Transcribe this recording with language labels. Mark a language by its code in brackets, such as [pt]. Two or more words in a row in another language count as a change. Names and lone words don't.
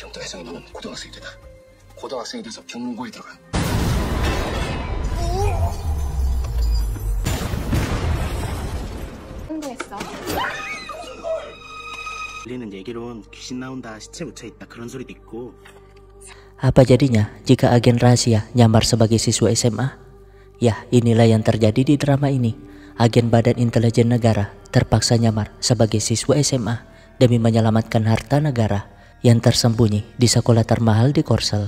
[ko] 지금부터 혜성이 너는 고등학생이 되다. 고등학생이 돼서 경문고에 들어가. 성공했어. 들리는 얘기론 귀신 나온다, 시체 묻혀있다 그런 소리도 있고. [id] Apa jadinya jika agen rahasia nyamar sebagai siswa SMA? Ya, inilah yang terjadi di drama ini. Agen Badan Intelijen Negara terpaksa nyamar sebagai siswa SMA demi menyelamatkan harta negara yang tersembunyi di sekolah termahal di Korsel.